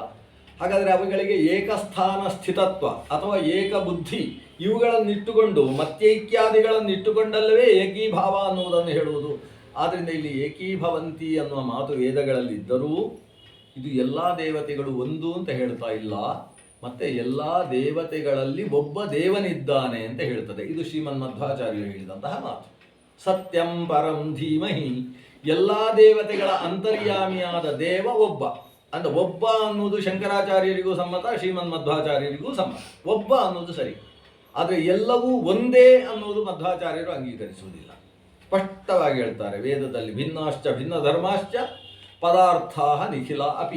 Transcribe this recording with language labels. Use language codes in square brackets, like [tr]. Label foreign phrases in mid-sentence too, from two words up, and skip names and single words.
[kn] ಹಾಗಾದರೆ ಅವುಗಳಿಗೆ ಏಕಸ್ಥಾನ ಸ್ಥಿತತ್ವ ಅಥವಾ ಏಕಬುದ್ಧಿ ಇವುಗಳನ್ನಿಟ್ಟುಕೊಂಡು ಮತ್ಯೈಕ್ಯಾದಿಗಳನ್ನಿಟ್ಟುಕೊಂಡಲ್ಲವೇ ಏಕೀಭಾವ ಅನ್ನುವುದನ್ನು ಹೇಳುವುದು. ಆದ್ದರಿಂದ ಇಲ್ಲಿ ಏಕೀಭವಂತಿ ಅನ್ನುವ ಮಾತು ವೇದಗಳಲ್ಲಿದ್ದರೂ ಇದು ಎಲ್ಲ ದೇವತೆಗಳು ಒಂದು ಅಂತ ಹೇಳ್ತಾ ಇಲ್ಲ, ಮತ್ತು ಎಲ್ಲ ದೇವತೆಗಳಲ್ಲಿ ಒಬ್ಬ ದೇವನಿದ್ದಾನೆ ಅಂತ ಹೇಳ್ತದೆ. ಇದು ಶ್ರೀಮನ್ಮಧ್ವಾಚಾರ್ಯರು ಹೇಳಿದಂತಹ ಮಾತು. [sa] ಸತ್ಯಂ ಪರಂ ಧೀಮಹಿ, [kn] ಎಲ್ಲ ದೇವತೆಗಳ ಅಂತರ್ಯಾಮಿಯಾದ ದೇವ ಒಬ್ಬ. ಅಂದರೆ ಒಬ್ಬ ಅನ್ನೋದು ಶಂಕರಾಚಾರ್ಯರಿಗೂ ಸಮ್ಮತ, ಶ್ರೀಮನ್ಮಧ್ವಾಚಾರ್ಯರಿಗೂ ಸಮ್ಮತ. ಒಬ್ಬ ಅನ್ನೋದು ಸರಿ, ಆದರೆ ಎಲ್ಲವೂ ಒಂದೇ ಅನ್ನೋದು ಮಧ್ವಾಚಾರ್ಯರು ಅಂಗೀಕರಿಸುವುದಿಲ್ಲ. ಸ್ಪಷ್ಟವಾಗಿ ಹೇಳ್ತಾರೆ ವೇದದಲ್ಲಿ, [sa] ಭಿನ್ನಾಶ್ಚ ಭಿನ್ನ ಧರ್ಮಾಶ್ಚ ಪದಾರ್ಥ ನಿಖಿಲ ಅಪಿ.